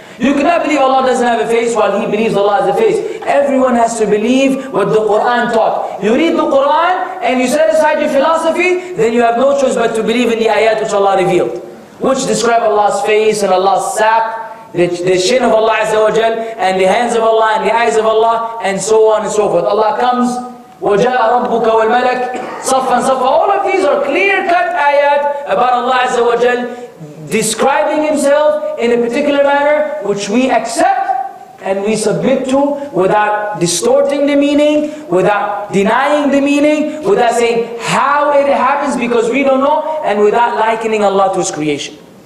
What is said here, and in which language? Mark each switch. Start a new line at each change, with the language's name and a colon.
English: You cannot believe Allah doesn't have a face, while he believes Allah has a face. Everyone has to believe what the Quran taught. You read the Quran and you set aside your philosophy, then you have no choice but to believe in the ayat which Allah revealed, which describe Allah's face and Allah's saq, the shin of Allah Azza wa Jal, and the hands of Allah and the eyes of Allah, and so on and so forth. Allah comes,
Arabic: وَجَاءَ رَبُّكَ وَالْمَلَكِ صَفًّا صَفًّا.
English: All of these are clear-cut ayat about Allah Azza wa Jal, describing Himself in a particular manner which we accept and we submit to without distorting the meaning, without denying the meaning, without saying how it happens because we don't know, and without likening Allah to His creation.